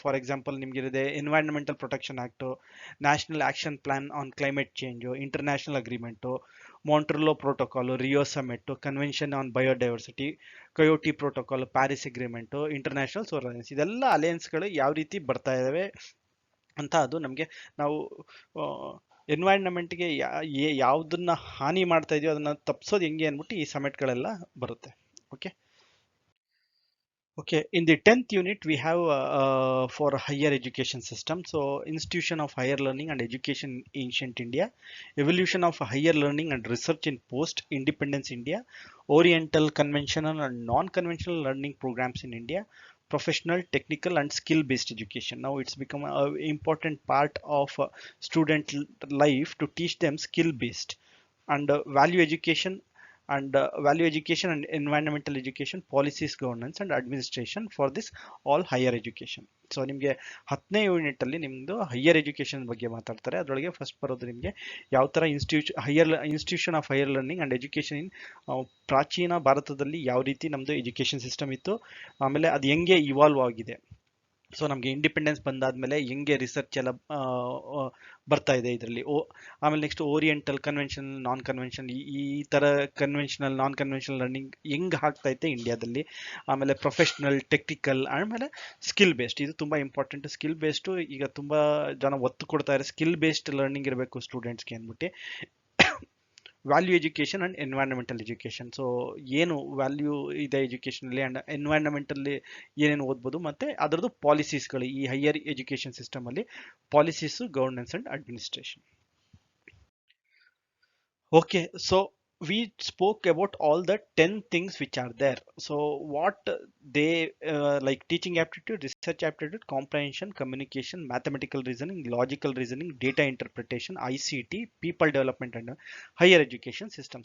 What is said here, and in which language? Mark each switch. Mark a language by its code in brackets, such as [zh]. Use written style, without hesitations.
[en] for example [kn] ನಿಮ್ಗಿರಿದೆ environmental protection act, national action plan on climate change, international agreement, Montreux Protocol, Rio Summit, Convention on Biodiversity, Kyoto Protocol, Paris Agreement, International Solar Alliance, ಇದೆಲ್ಲ ಅಲಯನ್ಸ್ಗಳು ಯಾವ ರೀತಿ ಬರ್ತಾ ಇದಾವೆ ಅಂತ ಅದು ನಮಗೆ, ನಾವು ಎನ್ವೈರನ್ಮೆಂಟ್ಗೆ ಯಾವ್ದನ್ನ ಹಾನಿ ಮಾಡ್ತಾ ಇದೆಯೋ ಅದನ್ನ ತಪ್ಪಿಸೋದು ಹೆಂಗೆ ಅಂದ್ಬಿಟ್ಟು ಈ ಸಮಿಟ್ಗಳೆಲ್ಲ ಬರುತ್ತೆ. [en] Okay, Okay, in the 10th unit, we have for higher education system. So, institution of higher learning and education in ancient India, evolution of higher learning and research in post-independence India, oriental, conventional and non-conventional learning programs in India, professional, technical and skill-based education. Now, it's become an important part of student life to teach them skill-based and value education and environmental education, policies, governance and administration for this all higher education. [kn] So ನಿಮಗೆ 10ನೇ unit ಅಲ್ಲಿ ನಿಮ್ದು higher education ಬಗ್ಗೆ ಮಾತಾಡ್ತಾರೆ. ಅದರೊಳಗೆ first ಬರೋದು ನಿಮಗೆ ಯಾವ ತರ [en] institution of higher learning and education in [kn] ಪ್ರಾಚೀನ ಭಾರತದಲ್ಲಿ ಯಾವ ರೀತಿ ನಮ್ದು ಎಜುಕೇಶನ್ ಸಿಸ್ಟಮ್ ಇತ್ತು, ಆಮೇಲೆ ಅದು ಹೆಂಗೆ ಇವಾಲ್ವ್ ಆಗಿದೆ, ಸೊ ನಮಗೆ ಇಂಡಿಪೆಂಡೆನ್ಸ್ ಬಂದಾದ್ಮೇಲೆ ಹೆಂಗೆ ರಿಸರ್ಚ್ ಎಲ್ಲ ಬರ್ತಾ ಇದೆ ಇದರಲ್ಲಿ. ಆಮೇಲೆ next oriental, conventional, non conventional, ಈ ತರ ಕನ್ವೆನ್ಷನಲ್, ನಾನ್ ಕನ್ವೆನ್ಷನಲ್ ಲರ್ನಿಂಗ್ ಹೆಂಗ್ ಆಗ್ತಾ ಐತೆ ಇಂಡಿಯಾದಲ್ಲಿ. ಆಮೇಲೆ ಪ್ರೊಫೆಷನಲ್, ಟೆಕ್ನಿಕಲ್, ಆಮೇಲೆ ಸ್ಕಿಲ್ ಬೇಸ್ಡ್. ಇದು ತುಂಬಾ ಇಂಪಾರ್ಟೆಂಟ್. ಸ್ಕಿಲ್ ಬೇಸ್ಡ್ ಈಗ ತುಂಬಾ ಜನ ಒತ್ತು ಕೊಡ್ತಾ ಇದ್ದಾರೆ, ಸ್ಕಿಲ್ ಬೇಸ್ಡ್ ಲರ್ನಿಂಗ್ ಇರಬೇಕು ಸ್ಟೂಡೆಂಟ್ಸ್ಗೆ ಅಂದ್ಬಿಟ್ಟು. Value education and environmental education. So ಏನು ವ್ಯಾಲ್ಯೂ ಇದೆ ಎಜುಕೇಶನ್ ಅಲ್ಲಿ ಅಂಡ್ ಎನ್ವೈರನ್ಮೆಂಟಲ್ಲಿ ಏನೇನು ಓದ್ಬೋದು, ಮತ್ತೆ ಅದರದ್ದು ಪಾಲಿಸೀಸ್ಗಳು ಈ ಹೈಯರ್ ಎಜುಕೇಶನ್ ಸಿಸ್ಟಮ್ ಅಲ್ಲಿ policies, governance and administration. [en] Okay, so we spoke about all the 10 things which are there. So what they like: teaching aptitude, research aptitude, comprehension, communication, mathematical reasoning, logical reasoning, data interpretation, ICT, people development, and higher education system.